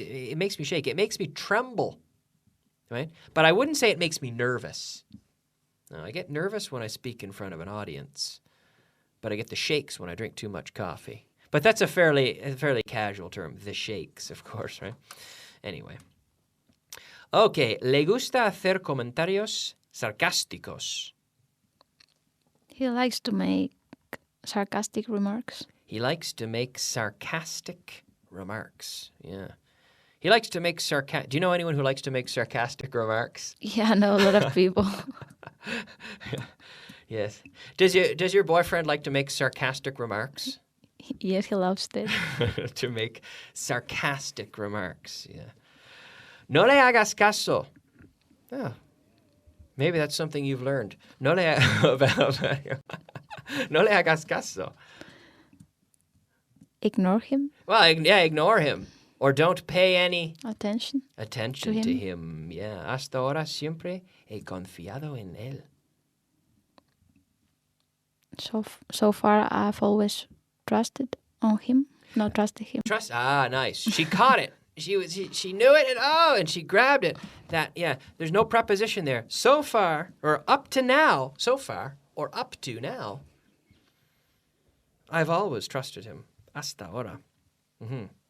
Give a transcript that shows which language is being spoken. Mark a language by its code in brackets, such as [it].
[en] It makes me shake. It makes me tremble, right? But I wouldn't say it makes me nervous. No, I get nervous when I speak in front of an audience, but I get the shakes when I drink too much coffee. But that's a fairly casual term, the shakes, of course, right? Anyway. [es] Okay, le gusta hacer comentarios sarcásticos. [en] He likes to make sarcastic remarks. He likes to make sarcastic remarks. Yeah. He likes to make Do you know anyone who likes to make sarcastic remarks? Yeah, I know a lot of people. Yes. Does your boyfriend like to make sarcastic remarks? Yes, he loves it. To make sarcastic remarks, yeah. [es] No le hagas caso. [en] Oh, maybe that's something you've learned. [es] No le hagas caso. [en] Ignore him. Well, yeah, ignore him. Or don't pay any attention to him. Yeah. [es] Hasta ahora siempre he confiado en él. [en] So far, I've always trusted on him. No, trusted him. Nice. She caught it. She knew it, and she grabbed it. There's no preposition there. So far, or up to now, so far, or up to now, I've always trusted him. [es] Hasta ahora. [en] Mm-hmm.